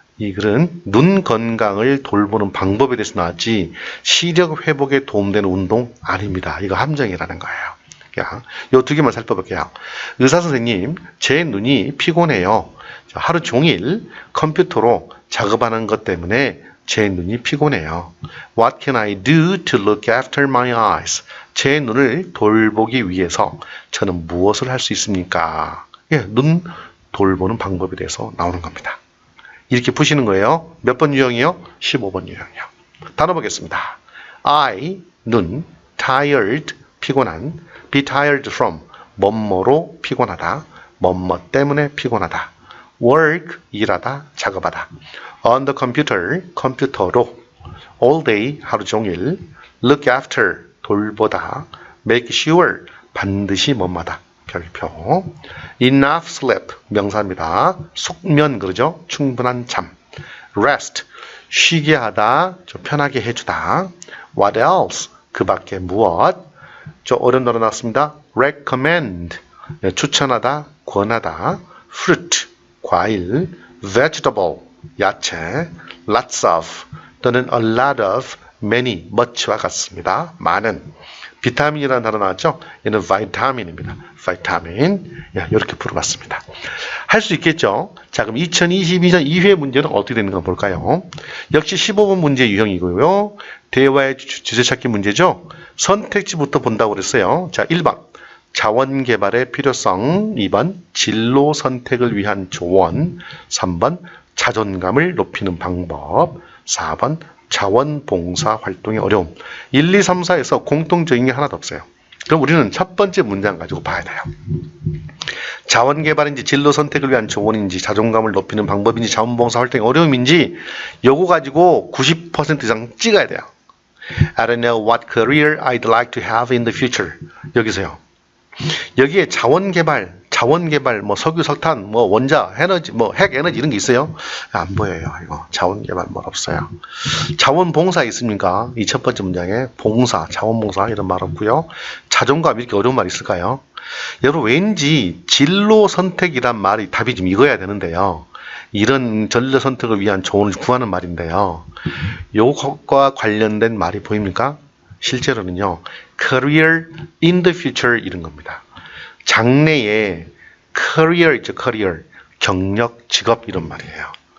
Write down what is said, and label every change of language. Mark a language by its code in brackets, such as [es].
[ko] 이 글은 눈 건강을 돌보는 방법에 대해서 나왔지 시력 회복에 도움되는 운동 아닙니다. 이거 함정이라는 거예요. 요 두 개만 살펴볼게요. 의사 선생님, 제 눈이 피곤해요. 하루 종일 컴퓨터로 작업하는 것 때문에 제 눈이 피곤해요. [en] What can I do to look after my eyes? [ko] 제 눈을 돌보기 위해서 저는 무엇을 할 수 있습니까? 예, 눈 돌보는 방법에 대해서 나오는 겁니다. 이렇게 푸시는 거예요. 몇 번 유형이요? 15번 유형이요. 단어 보겠습니다. I, 눈, tired, 피곤한, [en] be tired from, [ko] 뭐뭐로 피곤하다, 뭐뭐 때문에 피곤하다, work, 일하다, 작업하다, [en] on the computer, [ko] 컴퓨터로, all day, 하루 종일, [en] look after, [ko] 돌보다, [en] make sure, [ko] 반드시 뭐뭐다, 별표, [en] enough sleep, [ko] 명사입니다. 숙면, 그러죠? 충분한 잠, rest, 쉬게 하다, 좀 편하게 해주다, [en] what else, [ko] 그 밖에 무엇, 좀 어려운 단어 나왔습니다. recommend, 추천하다, 권하다, fruit, 과일, vegetable, 야채, [en] lots of, [ko] 또는 [en] a lot of, [ko] many, much와 같습니다. 많은. 비타민이라는 단어 나왔죠? 얘는 vitamin입니다. vitamin. 이렇게 풀어봤습니다. 할 수 있겠죠? 자, 그럼 2022년 2회 문제는 어떻게 되는가 볼까요? 역시 15번 문제 유형이고요. 대화의 주제찾기 문제죠? 선택지부터 본다고 그랬어요. 자, 1번. 자원 개발의 필요성. 2번. 진로 선택을 위한 조언. 3번. 자존감을 높이는 방법. 4번. 자원봉사 활동의 어려움. 1, 2, 3, 4에서 공통적인 게 하나도 없어요. 그럼 우리는 첫 번째 문장 가지고 봐야 돼요. 자원개발인지 진로 선택을 위한 조언인지 자존감을 높이는 방법인지 자원봉사 활동의 어려움인지 요거 가지고 90% 이상 찍어야 돼요. [en] I don't know what career I'd like to have in the future. [ko] 여기서요. 여기에 자원개발, 뭐 석유, 석탄, 뭐 원자, 에너지, 뭐 핵 에너지 이런 게 있어요? 안 보여요. 이거 자원개발 뭐 없어요. 자원봉사 있습니까? 이 첫 번째 문장에 봉사, 자원봉사 이런 말 없고요. 자존감 이렇게 어려운 말 있을까요? 여러분 왠지 진로 선택이란 말이 답이 좀 이거야 되는데요. 이런 전략 선택을 위한 조언을 구하는 말인데요. 요것과 관련된 말이 보입니까? 실제로는요. [en] career in the future 이런 겁니다. [ko] 장래에 career 있죠. [en] career. [ko] 경력, 직업 이런 말이에요.